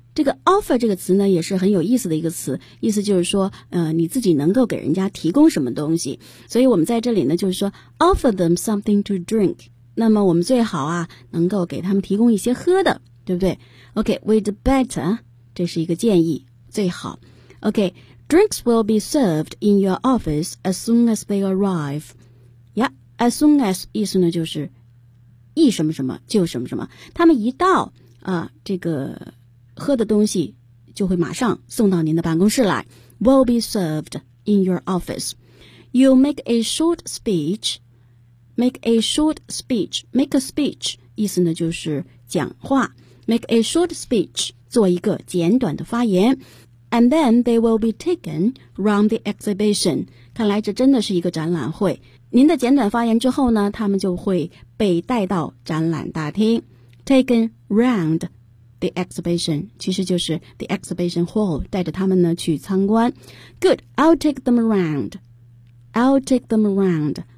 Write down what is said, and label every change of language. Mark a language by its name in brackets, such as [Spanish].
[Chinese] 这个 offer 这个词呢也是很有意思的一个词，意思就是说你自己能够给人家提供什么东西。所以我们在这里呢就是说 [English] offer them something to drink. [Chinese] 那么我们最好啊能够给他们提供一些喝的，对不对？ [English] OK, we'd better, [Chinese] 这是一个建议，最好。 [English] OK, drinks will be served in your office as soon as they arrive. Yeah, as soon as [Chinese] 意思呢就是一什么什么就什么什么，他们一到啊，这个喝的东西就会马上送到您的办公室来。 [English] Will be served in your office. You make a short speech. Make a short speech. Make a speech [Chinese] 意思呢就是讲话。 [English] Make a short speech [Chinese] 做一个简短的发言。 [English] And then they will be taken round the exhibition. [Chinese] 看来这真的是一个展览会。您的简短发言之后呢，他们就会被带到展览大厅。 [English] Taken round the exhibition, [Chinese] 其实就是 [English] the exhibition hall, [Chinese] 带着他们呢去参观。 [English] Good, I'll take them around. I'll take them around.